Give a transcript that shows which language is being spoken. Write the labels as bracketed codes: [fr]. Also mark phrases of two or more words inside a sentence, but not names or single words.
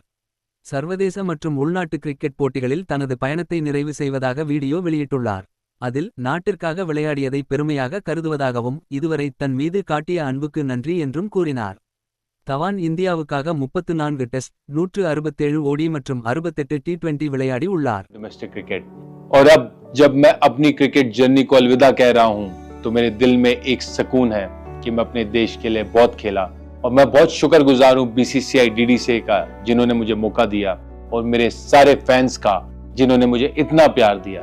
[ta] சர்வதேச மற்றும் உள்நாட்டு கிரிக்கெட் போட்டிகளில் தனது பயணத்தை நிறைவு செய்வதாக வீடியோ வெளியிட்டுள்ளார். அதில் நாட்டிற்காக விளையாடியதை பெருமையாக கருதுவதாகவும் இதுவரை தன் மீது காட்டிய அன்புக்கு நன்றி என்றும் கூறினார். தவான் இந்தியாவுக்காக 34 டெஸ்ட், 167 ஓடி மற்றும் 68 டி20 விளையாடி உள்ளார். [en] domestic cricket [hi] और अब जब मैं अपनी [en] cricket journey [hi] को अलविदा कह रहा हूं तो मेरे दिल में एक सुकून है कि मैं अपने देश के लिए बहुत खेला और मैं बहुत शुक्रगुजार हूं बीसीसीआई डीडीसी का जिन्होंने मुझे मौका दिया और मेरे सारे फैंस का जिन्होंने मुझे इतना प्यार दिया।